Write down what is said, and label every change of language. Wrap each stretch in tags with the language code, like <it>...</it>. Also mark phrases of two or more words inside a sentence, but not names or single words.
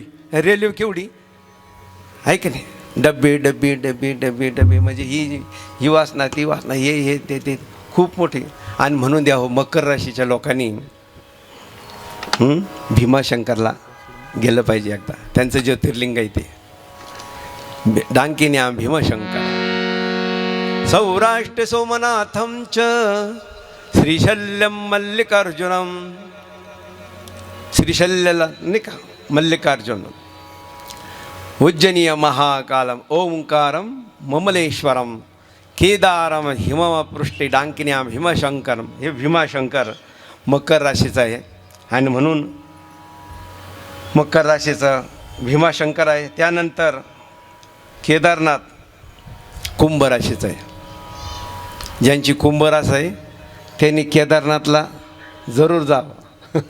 <mr>रेल्वे केवढी आहे की नाही? डब्बे डब्बे डब्बे डब्बे डब्बे म्हणजे ही वासना ती वासना, हे ते खूप मोठी. आणि म्हणून द्या हो, मकर राशीच्या लोकांनी भीमाशंकरला गेलं पाहिजे एकदा. त्यांचं ज्योतिर्लिंग आहे ते डांकिन्या भीमशंकर.</mr> <sa>सौराष्ट्र सोमनाथं च श्रीशल्यं मल्लिकार्जुनं.</sa> <mr>श्रीशल्यला नाही का मल्लिकार्जुन.</mr> <sa>उज्जनीय महाकालम ओंकारम ममलेश्वरम केदारम हिमपृष्ठे डांकिन्या भीमशंकरम.</sa> <mr>हे भीमाशंकर मकर राशीचं आहे आणि म्हणून मकर राशीचं भीमाशंकर आहे. त्यानंतर केदारनाथ कुंभ राशीचं आहे. ज्यांची कुंभ रास आहे त्यांनी केदारनाथला जरूर जावं.</mr>